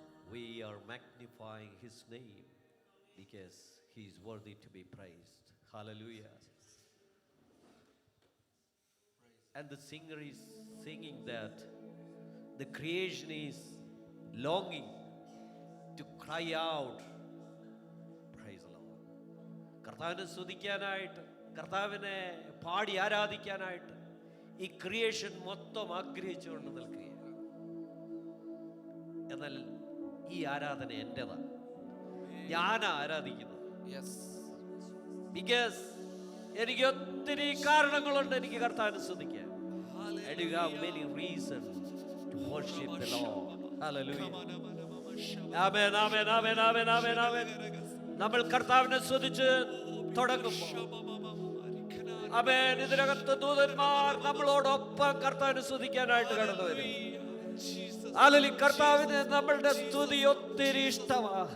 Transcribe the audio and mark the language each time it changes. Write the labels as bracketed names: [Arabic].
[English] We are magnifying his name because he is worthy to be praised. Hallelujah. And the singer is singing that the creation is longing to cry out. Praise the Lord. [Malayalam] കർത്താവിനെ സ്തുതിക്കാനായിട്ട്, കർത്താവിനെ പാടി ആരാധിക്കാനായിട്ട് ഈ creation മൊത്തം ആഗ്രഹിച്ചുകൊണ്ട് നിൽക്കുകയാണ്. എന്നാൽ ഈ ആരാധന എൻ്റെതാണ്, ഞാനാ ആരാധിക്കുന്നത്. ബിക്കോസ് എനിക്ക് ഒത്തിരി കാരണങ്ങളുണ്ട് എനിക്ക് കർത്താവിനെ സ്തുതിക്കാൻ. [English] And you have many reasons to worship the Lord. Hallelujah. Amen, amen, amen, amen, amen, amen. [Malayalam] നമ്മൾ കർത്താവിനെ സ്തുതിച്ച് തുടങ്ങുമ്പോൾ, ആമേൻ, ഇതിനകത്ത് ദൂതന്മാർ നമ്മളോടൊപ്പം കർത്താവിനെ സ്തുതിക്കാനായിട്ട് കടന്നു വരും. ഹല്ലേലൂയ. കർത്താവിന് നമ്മളുടെ സ്തുതി ഒത്തിരി ഇഷ്ടമാണ്.